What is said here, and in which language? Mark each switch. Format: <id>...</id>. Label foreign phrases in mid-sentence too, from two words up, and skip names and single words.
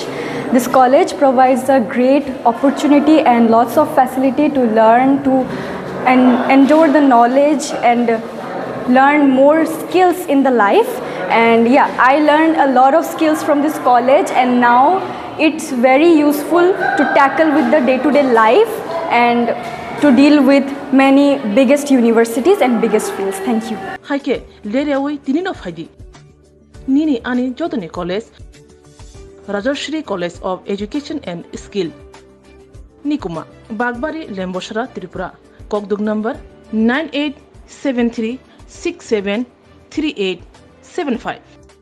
<en>This college provides a great opportunity and lots of facility to learn and endure the knowledge and learn more skills in the life. And yeah, I learned a lot of skills from this college, and now it's very useful to tackle with the day-to-day life and to deal with many biggest universities and biggest fields. Thank you.</en> <trp>Haike lerewi tinino faidi. Nini ani Jodhani College, Rajarshi College of Education and Skill. Nikuma, Bagbari, Lemboshara, Tripura. Kokdug number 9873673875.</trp>